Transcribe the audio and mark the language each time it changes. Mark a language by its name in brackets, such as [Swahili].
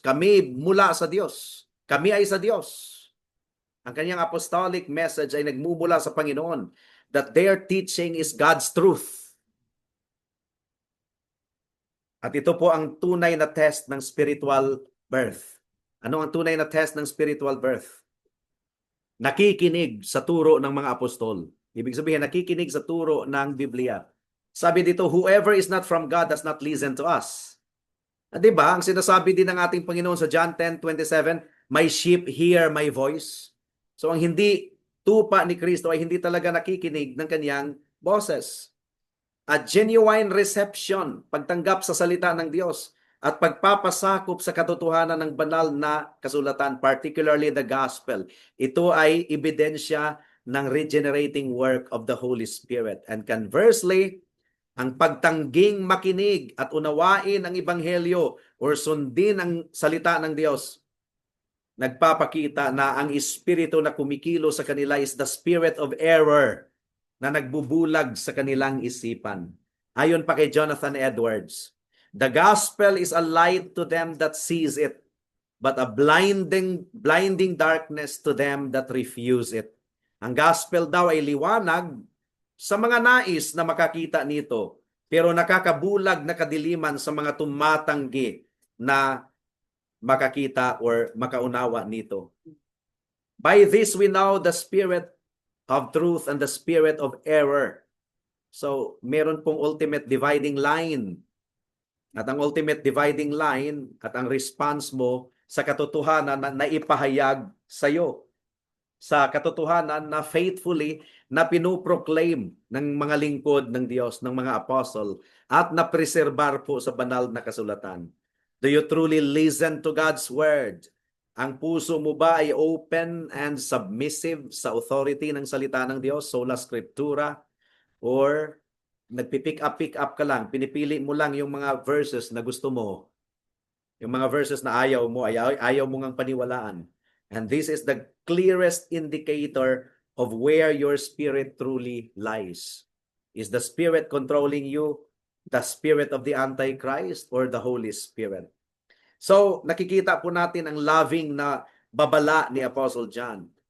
[Filipino] Kami mula sa Diyos. Kami ay sa Diyos. Ang kanyang apostolic message ay nagmumula sa Panginoon, [English] that their teaching is God's truth. [Filipino] At ito po ang tunay na test ng spiritual birth. Ano ang tunay na test ng spiritual birth? Nakikinig sa turo ng mga apostol. Ibig sabihin, nakikinig sa turo ng Biblia. Sabi dito, [English] whoever is not from God does not listen to us. [Filipino] Diba? Ang sinasabi din ng ating Panginoon sa John 10:27, [English] my sheep hear my voice. [Filipino] So ang hindi tupa ni Kristo ay hindi talaga nakikinig ng kanyang boses. [English] A genuine reception, [Filipino] pagtanggap sa salita ng Diyos at pagpapasakop sa katotohanan ng banal na kasulatan, [English] particularly the gospel. [Filipino] Ito ay ebidensya ng [English] regenerating work of the Holy Spirit. And conversely, [Filipino] ang pagtangging makinig at unawain ang ebanghelyo or sundin ang salita ng Diyos, nagpapakita na ang espiritu na kumikilo sa kanila [English] is the spirit of error [Filipino] na nagbubulag sa kanilang isipan. Ayon pa kay [English] Jonathan Edwards, the gospel is a light to them that sees it, but a blinding darkness to them that refuse it. [Filipino] Ang gospel daw ay liwanag sa mga nais na makakita nito, pero nakakabulag na kadiliman sa mga tumatanggi na makakita or makaunawa nito. [English] By this we know the spirit of truth and the spirit of error. [Filipino] So, meron pong ultimate dividing line. At ang ultimate dividing line at ang response mo sa katotohanan na naipahayag sa iyo. Sa katotohanan na faithfully na pinuproclaim ng mga lingkod ng Diyos, ng mga apostle, at na preserbar po sa banal na kasulatan. [English] Do you truly listen to God's word? [Filipino] Ang puso mo ba ay [English] open and submissive [Filipino] sa authority ng salita ng Diyos, sola scriptura, or pick up ka lang, pinipili mo lang yung mga verses na gusto mo, yung mga verses na ayaw mo, ayaw mo ngang paniwalaan. [English] And this is the clearest indicator of where your spirit truly lies. Is the Spirit controlling you, the spirit of the Antichrist, or the Holy Spirit? [Filipino] So, nakikita po natin ang loving na babala ni Apostle John.